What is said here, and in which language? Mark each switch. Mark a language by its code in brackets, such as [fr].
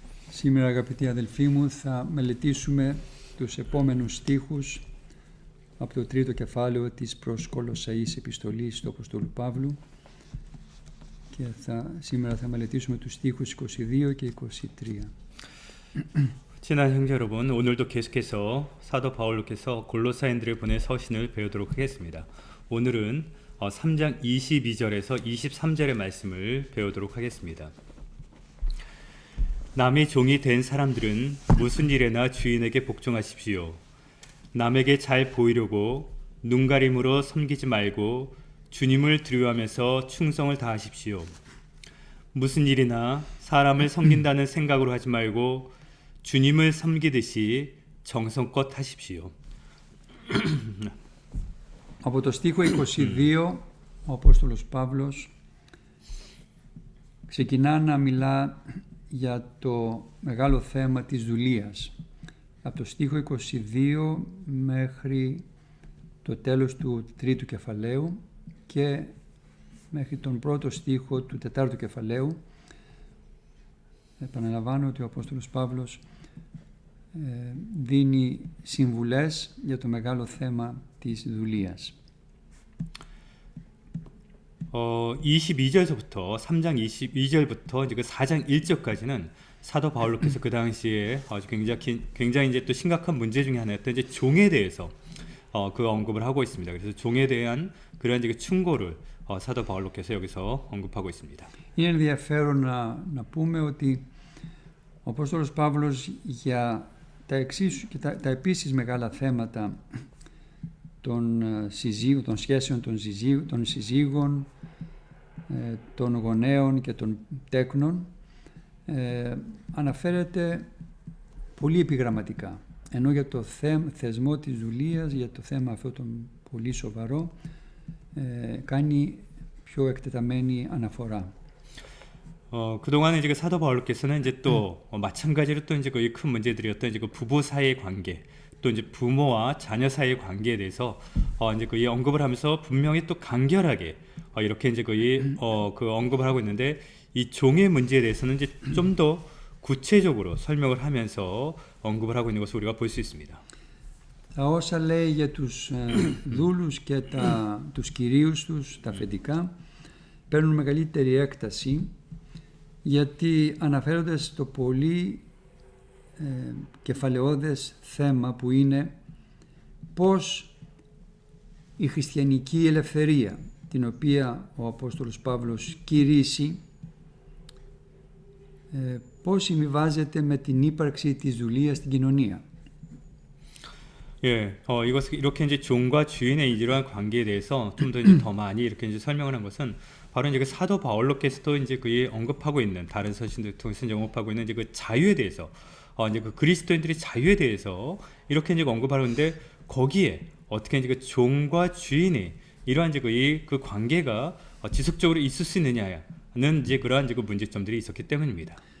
[el] Σήμερα αγαπητοί αδελφοί μου θα μελετήσουμε τους επόμενους στίχους από το τρίτο κεφάλαιο της προς Κολοσσαείς επιστολής του Αποστόλου Παύλου και σήμερα θα μελετήσουμε τους στίχους 22 και 23. [ko] 친한 형제 여러분, 오늘도 계속해서 사도 바울로께서 골로사인들에 보낸 서신을 배우도록 하겠습니다. 오늘은 3장 22절에서 23절의 말씀을 배우도록 하겠습니다. 남의 종이 된 사람들은 무슨 일에나 주인에게 복종하십시오. 남에게 잘 보이려고 눈가림으로 섬기지 말고 주님을 두려워하면서 충성을 다하십시오. 무슨 일이나 사람을 섬긴다는 생각으로 하지 말고 주님을 섬기듯이 정성껏 하십시오. [el] Από το στίχο 22 ο Απόστολος Παύλος ξεκινά να μιλά για το μεγάλο θέμα της δουλείας. Από το στίχο 22 μέχρι το τέλος του τρίτου κεφαλαίου και μέχρι τον πρώτο στίχο του τετάρτου κεφαλαίου. Επαναλαμβάνω ότι ο Απόστολος Παύλος δίνει συμβουλές για το μεγάλο θέμα της δουλείας. [ko] 22절서부터 3장 22절부터 이제 그 4장 1절까지는 사도 바울로께서 그 당시에 아주 굉장히 이제 또 심각한 문제 중에 하나였던 이제 종에 대해서 그 언급을 하고 있습니다. 그래서 종에 대한 그런 이제 충고를 사도 바울로께서 여기서 언급하고 있습니다. [el] Είναι ενδιαφέρον να πούμε ότι ο Απόστολος Παύλος για τα επίσης μεγάλα θέματα των σχέσεων των συζύγων, των γονέων και των τέκνων αναφέρεται πολύ επιγραμματικά. Ενώ για το θεσμό της δουλείας, για το θέμα αυτό το πολύ σοβαρό, κάνει πιο εκτεταμένη αναφορά. [ko] 그동안에 이제 사도 바울로께서는 이제 또 마찬가지로 또 이제 거의 큰 문제들이었던 이제 그 부부 사이의 관계, 또 이제 부모와 자녀 사이의 관계에 대해서 이제 거의 언급을 하면서 분명히 또 간결하게 이렇게 이제 거의 그 언급을 하고 있는데 이 종의 문제에 대해서는 이제 좀 더 구체적으로 설명을 하면서 언급을 하고 있는 것을 우리가 볼 수 있습니다. [el] Τα όσα λέει για τους δούλους και τους κυρίους τους, τα αφεντικά, παίρνουν μεγαλύτερη έκταση γιατί αναφέρονται στο πολύ κεφαλαιώδες θέμα που είναι πώς η χριστιανική ελευθερία, την οποία ο Απόστολος Παύλος κηρύσσει, πώς συμβιβάζεται με την ύπαρξη της δουλείας στην κοινωνία. [ko] 예, 이것을 이렇게 이제 종과 주인의 이러한 관계에 대해서 좀 더 이제 더 많이 이렇게 이제 설명을 한 것은 바로 이제 그 사도 바울로께서도 이제 그의 언급하고 있는 다른 서신들 통해서 언급하고 있는 이제 그 자유에 대해서 이제 그 그리스도인들의 자유에 대해서 이렇게 이제 언급하는데 거기에 어떻게 이제 그 종과 주인의 이러한 이제 그 관계가 지속적으로 있을 수 있느냐는 이제 그러한 이제 그 문제점들이 있었기 때문입니다.